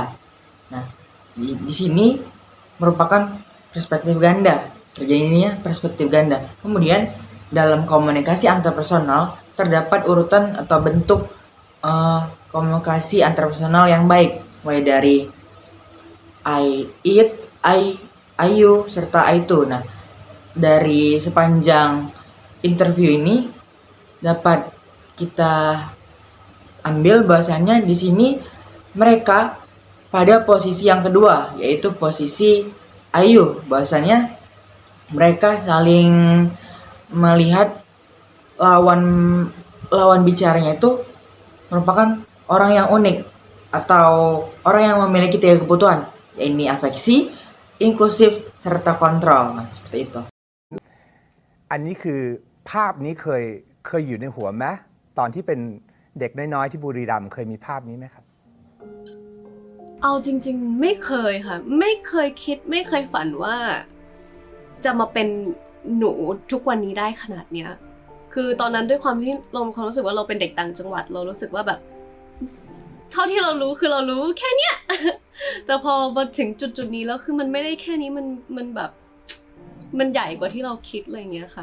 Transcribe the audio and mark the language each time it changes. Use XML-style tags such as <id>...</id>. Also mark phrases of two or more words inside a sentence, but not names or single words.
<id>Nah, di sini merupakan perspektif ganda, terjadinya perspektif ganda. Kemudian dalam komunikasi antarpersonal terdapat urutan atau bentuk komunikasi antarpersonal yang baik, mulai dari</id> <en>I, it, I, you,</en> <id>serta</id> <en>I too.</en> <id>Nah, dari sepanjang interview ini dapat kita ambil bahwasannya di sini mereka pada posisi yang kedua, yaitu posisi ayu. Bahwasannya mereka saling melihat lawan bicaranya itu merupakan orang yang unik atau orang yang memiliki 3 kebutuhan, yaitu afeksi, inklusif, serta kontrol. Nah, seperti itu.</id> <th>อันนี้คือภาพนี้เคยอยู่ในหัวไหมตอนที่เป็นเด็กน้อยๆที่บุรีรัมย์เคยมีภาพนี้ไหมครับ เอาจริงๆไม่เคยค่ะไม่เคยคิดไม่เคยฝันว่าจะมาเป็นหนูทุกวันนี้ได้ขนาดเนี้ยคือตอนนั้นด้วยความที่เรามีความรู้สึกว่าเราเป็นเด็กต่างจังหวัดเรารู้สึกว่าแบบเท่าที่เรารู้คือเรารู้แค่เนี้ย แต่พอมาถึงจุดๆนี้แล้วคือมันไม่ได้แค่นี้มันแบบมันใหญ่กว่าที่เราคิดอะไรอย่างเงี้ยค่ะ</th>